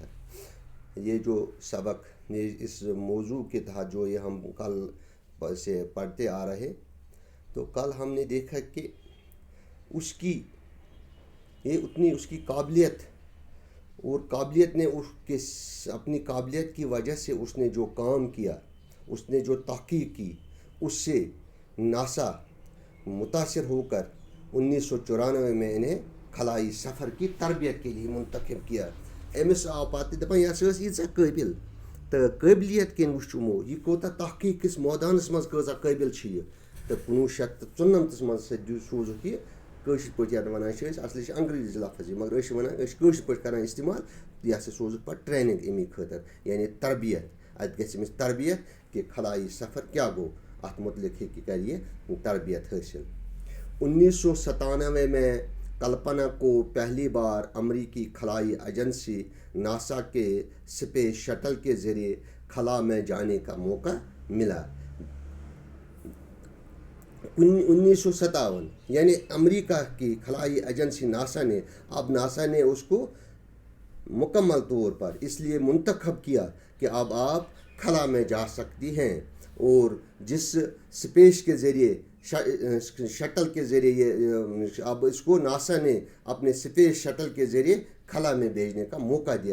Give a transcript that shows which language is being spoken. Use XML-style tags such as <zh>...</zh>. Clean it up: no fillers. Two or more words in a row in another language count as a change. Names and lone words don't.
<ur>یہ جو سبق اس موضوع کے تحت جو یہ ہم کل سے پڑھتے آ رہے، تو کل ہم نے دیکھا کہ اس کی قابلیت اور قابلیت نے اپنی قابلیت کی وجہ سے اس نے جو کام کیا، اس نے جو تحقیق کی، اس سے ناسا متاثر ہو کر 1994 میں انہیں خلائی سفر کی تربیت کے لیے منتخب کیا.</ur> <ks>امس آو پتہ دپان یہ ایٖژاہ قٲبِل تہٕ قٲبلیت کِنۍ وٕچھمو یہِ کوٗتاہ تحقیق کِس مٲدانَس منٛز کۭژاہ قٲبِل چھِ یہِ. تہٕ 1994 منٛز سوٗزُکھ یہِ کٲشِر پٲٹھۍ یَتھ وَنان چھِ أسۍ، اَصلی چھِ انگریزی لفظ یہِ، مگر أسۍ چھِ وَنان أسۍ چھِ کٲشِر پٲٹھۍ کَران استعمال. یہِ ہسا سوٗزُکھ پَتہٕ ٹرٛینِنٛگ اَمی خٲطرٕ، یعنی تربیت. اَتہِ گژھِ أمِس تربیت کہ خلائی سفر کیا گو، اَتھ متعلق ہیٚکہِ کَرِ یہِ تربیت حٲصِل.</ks> <ur>1997 میں کلپنا کو پہلی بار امریکی خلائی ایجنسی ناسا کے</ur> <en>space shuttle</en> <ur>کے ذریعے خلا میں جانے کا موقع ملا. 1957 یعنی امریکہ کی خلائی ایجنسی ناسا نے اس کو مکمل طور پر اس لیے منتخب کیا کہ اب آپ خلا میں جا سکتی ہیں، اور جس اسپیس کے ذریعے شٹل کے ذریعے اب اس کو ناسا نے اپنے</ur> <en>space shuttle</en> <ur>کے ذریعے خلا میں بھیجنے کا موقع دیا.</ur>